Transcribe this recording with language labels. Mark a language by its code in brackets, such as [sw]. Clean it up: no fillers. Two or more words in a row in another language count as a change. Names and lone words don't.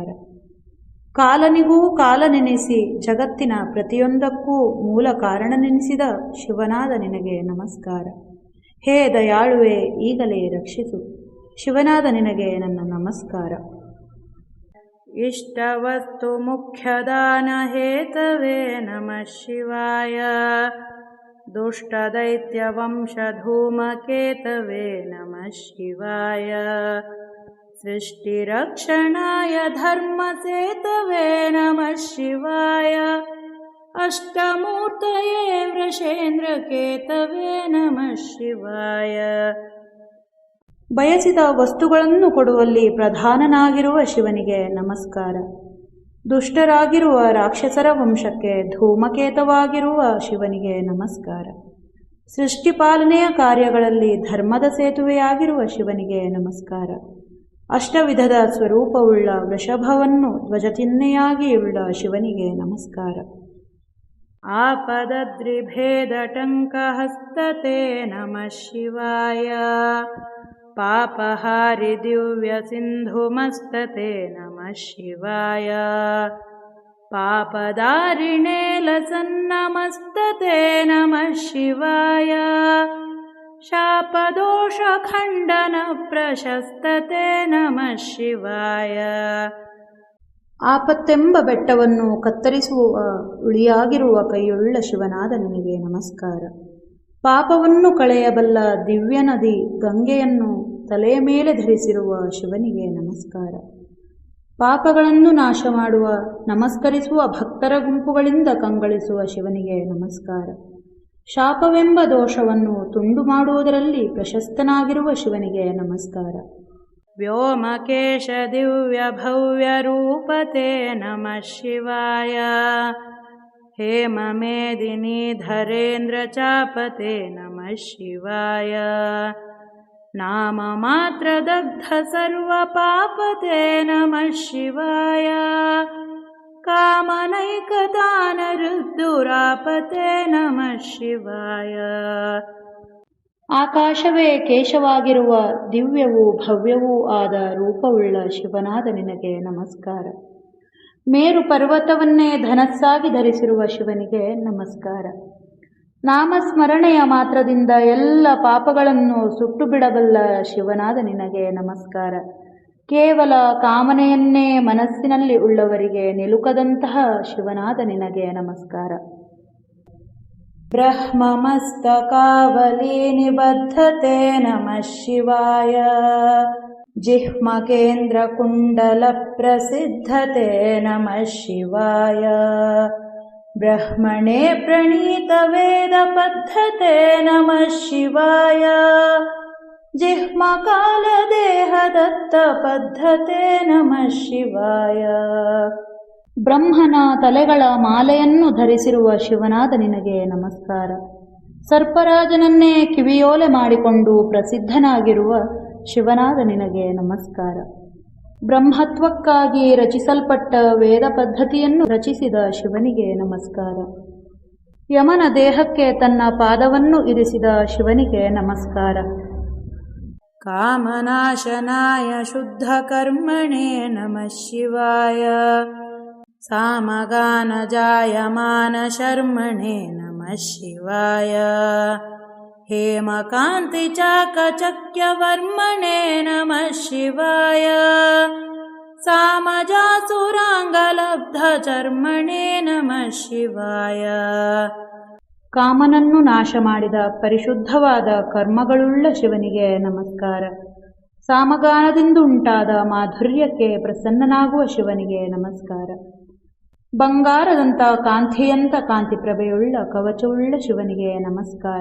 [kn] ಕಾಲನಿಗೂ ಕಾಲನೆನೆಸಿ ಜಗತ್ತಿನ ಪ್ರತಿಯೊಂದಕ್ಕೂ ಮೂಲ ಕಾರಣನೆನಿಸಿದ ಶಿವನಾದ ನಿನಗೆ ನಮಸ್ಕಾರ. ಹೇ ದಯಾಳುವೆ, ಈಗಲೇ ರಕ್ಷಿಸು. ಶಿವನಾದ ನಿನಗೆ ನನ್ನ ನಮಸ್ಕಾರ. [sa] ಇಷ್ಟವಸ್ತು ಮುಖ್ಯದಾನ ಹೇತವೇ ನಮಃ ಶಿವಾಯ ದುಷ್ಟದೈತ್ಯವಂಶಧೂಮಕೇತವೇ ನಮಃ ಶಿವಾಯ ಸೃಷ್ಟಿರಕ್ಷಣಾಯ ಧರ್ಮಸೇತವೇ ನಮಃ ಶಿವಾಯ अष्टमूर्तये वृषेन्द्रकेतवे नमः शिवाय। [kn] ಬಯಸಿದ ವಸ್ತುಗಳನ್ನು ಕೊಡುವಲ್ಲಿ ಪ್ರಧಾನನಾಗಿರುವ ಶಿವನಿಗೆ ನಮಸ್ಕಾರ. ದುಷ್ಟರಾಗಿರುವ ರಾಕ್ಷಸರ ವಂಶಕ್ಕೆ ಧೂಮಕೇತವಾಗಿರುವ ಶಿವನಿಗೆ ನಮಸ್ಕಾರ. ಸೃಷ್ಟಿಪಾಲನೆಯ ಕಾರ್ಯಗಳಲ್ಲಿ ಧರ್ಮದ ಸೇತುವೆಯಾಗಿರುವ ಶಿವನಿಗೆ ನಮಸ್ಕಾರ. ಅಷ್ಟವಿಧದ ಸ್ವರೂಪವುಳ್ಳ ವೃಷಭವನ್ನು ಧ್ವಜಚಿಹ್ನೆಯಾಗಿಯುಳ್ಳ ಶಿವನಿಗೆ ನಮಸ್ಕಾರ. [sa] आपदद्रिभेदटङ्कहस्तते नमः शिवाय। पापहारि दिव्यसिन्धुमस्तते नमः शिवाय। पापदारिणे लसन्नमस्तते नमः शिवाय। शापदोषखण्डनप्रशस्तते नमः शिवाय। [kn] ಆಪತ್ತೆಂಬ ಬೆಟ್ಟವನ್ನು ಕತ್ತರಿಸುವ ಉಳಿಯಾಗಿರುವ ಕೈಯುಳ್ಳ ಶಿವನಾದ ನಿನಗೆ ನಮಸ್ಕಾರ. ಪಾಪವನ್ನು ಕಳೆಯಬಲ್ಲ ದಿವ್ಯ ನದಿ ಗಂಗೆಯನ್ನು ತಲೆಯ ಮೇಲೆ ಧರಿಸಿರುವ ಶಿವನಿಗೆ ನಮಸ್ಕಾರ. ಪಾಪಗಳನ್ನು ನಾಶ ಮಾಡುವ ನಮಸ್ಕರಿಸುವ ಭಕ್ತರ ಗುಂಪುಗಳಿಂದ ಕಂಗಳಿಸುವ ಶಿವನಿಗೆ ನಮಸ್ಕಾರ. ಶಾಪವೆಂಬ ದೋಷವನ್ನು ತುಂಡು ಮಾಡುವುದರಲ್ಲಿ ಪ್ರಶಸ್ತನಾಗಿರುವ ಶಿವನಿಗೆ ನಮಸ್ಕಾರ. [sa] व्योमकेश दिव्यभव्यरूपते नमः शिवाय। हेममेदिनीधरेन्द्रचापते नमः शिवाय। नाममात्रदग्ध सर्वपापते नमः शिवाय। कामनैकतानरुद्धुरापते नमः शिवाय। [kn] ಆಕಾಶವೇ ಕೇಶವಾಗಿರುವ ದಿವ್ಯವೂ ಭವ್ಯವೂ ಆದ ರೂಪವುಳ್ಳ ಶಿವನಾದ ನಿನಗೆ ನಮಸ್ಕಾರ. ಮೇರು ಪರ್ವತವನ್ನೇ ಧನಸ್ಸಾಗಿ ಧರಿಸಿರುವ ಶಿವನಿಗೆ ನಮಸ್ಕಾರ. ನಾಮಸ್ಮರಣೆಯ ಮಾತ್ರದಿಂದ ಎಲ್ಲ ಪಾಪಗಳನ್ನು ಸುಟ್ಟು ಬಿಡಬಲ್ಲ ಶಿವನಾದ ನಿನಗೆ ನಮಸ್ಕಾರ. ಕೇವಲ ಕಾಮನೆಯನ್ನೇ ಮನಸ್ಸಿನಲ್ಲಿ ಉಳ್ಳವರಿಗೆ ನಿಲುಕದಂತಹ ಶಿವನಾದ ನಿನಗೆ ನಮಸ್ಕಾರ. [sa] ब्रह्ममस्तकावली निबद्धते नमः शिवाय। जिह्मकेन्द्रकुण्डलप्रसिद्धते नमः शिवाय। ब्रह्मणे प्रणीतवेदपद्धते नमः शिवाय। जिह्मकालदेहदत्तपद्धते नमः शिवाय। [kn] ಬ್ರಹ್ಮನ ತಲೆಗಳ ಮಾಲೆಯನ್ನು ಧರಿಸಿರುವ ಶಿವನಾದ ನಿನಗೆ ನಮಸ್ಕಾರ. ಸರ್ಪರಾಜನನ್ನೇ ಕಿವಿಯೋಲೆ ಮಾಡಿಕೊಂಡು ಪ್ರಸಿದ್ಧನಾಗಿರುವ ಶಿವನಾದ ನಿನಗೆ ನಮಸ್ಕಾರ. ಬ್ರಹ್ಮತ್ವಕ್ಕಾಗಿ ರಚಿಸಲ್ಪಟ್ಟ ವೇದ ಪದ್ಧತಿಯನ್ನು ರಚಿಸಿದ ಶಿವನಿಗೆ ನಮಸ್ಕಾರ. ಯಮನ ದೇಹಕ್ಕೆ ತನ್ನ ಪಾದವನ್ನು ಇರಿಸಿದ ಶಿವನಿಗೆ ನಮಸ್ಕಾರ. [sa] कामनाशनाय शुद्धकर्मणे नमः शिवाय। सामगानजायमानशर्मणे नमः शिवाय। हेमकान्तिचाकचक्यवर्मणे नमः शिवाय। सामजासुराङ्गलब्धचर्मणे नमः शिवाय। [kn] ಕಾಮನನ್ನು ನಾಶ ಮಾಡಿದ ಪರಿಶುದ್ಧವಾದ ಕರ್ಮಗಳುಳ್ಳ ಶಿವನಿಗೆ ನಮಸ್ಕಾರ. ಸಾಮಗಾನದಿಂದುಂಟಾದ ಮಾಧುರ್ಯಕ್ಕೆ ಪ್ರಸನ್ನನಾಗುವ ಶಿವನಿಗೆ ನಮಸ್ಕಾರ. ಬಂಗಾರದಂಥ ಕಾಂತಿಯಂತ ಕಾಂತಿಪ್ರಭೆಯುಳ್ಳ ಕವಚವುಳ್ಳ ಶಿವನಿಗೆ ನಮಸ್ಕಾರ.